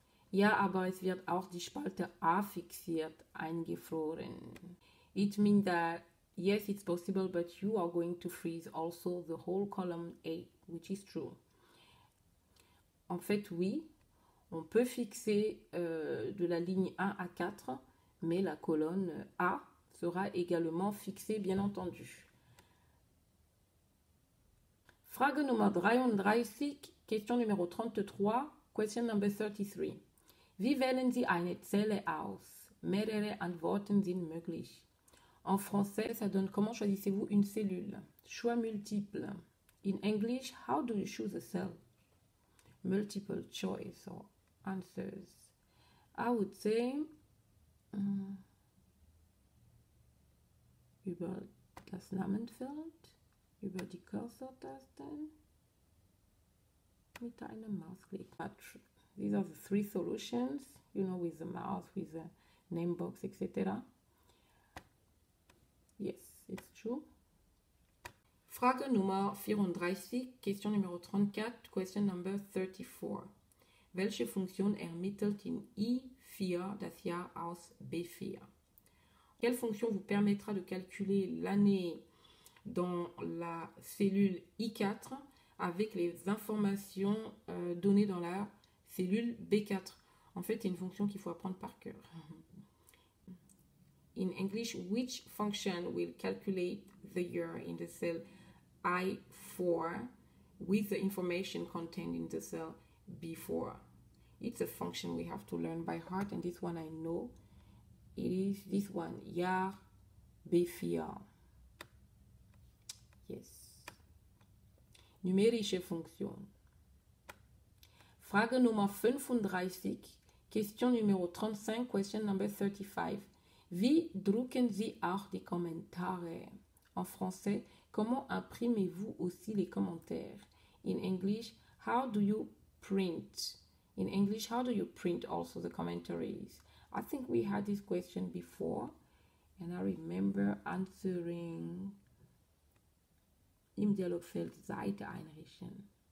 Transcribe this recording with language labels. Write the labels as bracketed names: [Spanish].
[German] Ja, aber es wird auch die Spalte A fixiert, eingefroren. [English] It means that yes, it's possible, but you are going to freeze also the whole column A, which is true. [French] En fait, oui, on peut fixer de la ligne 1 à 4, mais la colonne A sera également fixée, bien entendu. [German] Frage Nummer 33, [French] question numéro 33, [English] question number 33. [German] Wie wählen Sie eine Zelle aus? Mehrere Antworten sind möglich. [French] En français, ça donne comment choisissez-vous une cellule? Choix multiple. [English] In English, how do you choose a cell? Multiple choice or answers. I would say [German] über das Namenfeld, über die Cursor-Tasten, mit einem Mausklick. [English] These are the three solutions, you know, with the mouse, with the name box, etc. Yes, it's true. [German] Frage Nummer 34, [French] question numéro 34, [English] question number 34. [German] Welche Funktion ermittelt in I4 das Jahr aus B4? [French] Quelle fonction vous permettra de calculer l'année dans la cellule I4 avec les informations données dans la cellule B4? En fait, c'est une fonction qu'il faut apprendre par cœur. [English] In English, which function will calculate the year in the cell I4 with the information contained in the cell B4? It's a function we have to learn by heart, and this one I know. It is this one, Jahr B4. [German] Yes. Numerische Funktion. Frage Nummer 35, [French] question numéro 35, [English] question number 35. [German] Wie drucken Sie auch die Kommentare? [French] En français, comment imprimez-vous aussi les commentaires? [English] In English, how do you print? In English, how do you print also the commentaries? I think we had this question before, and I remember answering [German] im Dialogfeld Seite einrichten.